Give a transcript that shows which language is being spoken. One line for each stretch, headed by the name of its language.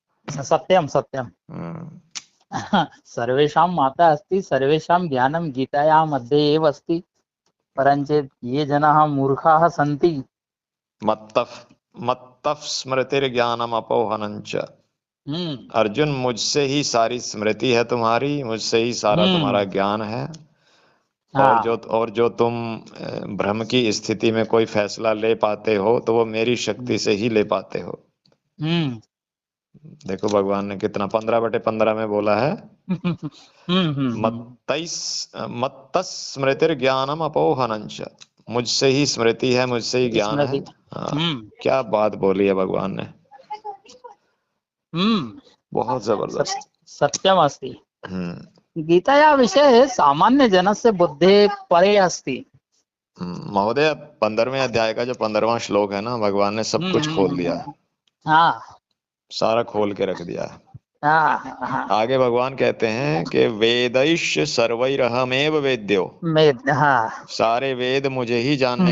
Sanskrit: सत्यं सत्यं। हम्म, सर्वेषां माता अस्ति, सर्वेषां ज्ञानं गीतायाः मध्ये एव अस्ति। परञ्चेत् ये जनाः मूर्खाः सन्ति। मत्तः मत्तः स्मृतिर्ज्ञानम् अपोहनञ्च। हम्म
Hindi: अर्जुन, मुझसे ही सारी स्मृति है तुम्हारी, मुझसे ही सारा तुम्हारा हम्म। ज्ञान है। हाँ। और जो तुम भ्रम की स्थिति में कोई फैसला ले पाते हो तो वो मेरी शक्ति से ही ले पाते हो। हम्म देखो भगवान ने कितना 15/15 में बोला है। हम्म।
Sanskrit: मत्तस् स्मृतिर्ज्ञानम अपोहनंच।
Hindi: मुझसे ही स्मृति है, मुझसे ही ज्ञान है। स्मृति। हाँ, हम्म क्या बात बोली है भगवान ने। हम्म। बहुत जबरदस्त।
Sanskrit: सत्यमस्ति। हम्म गीतायाः विषये सामान्यजनस्य बुद्धेः परे अस्ति।
Hindi: महोदय, 15वें अध्याय का जो 15वां श्लोक है ना, भगवान ने सब कुछ खोल दिया है। हाँ सारा खोल के रख दिया है। हाँ हाँ। आगे भगवान कहते हैं कि
Sanskrit: वेदैश्च सर्वैरहमेव वेद्यो।
Hindi: मैं हाँ। सारे वेद मुझे ही जानने के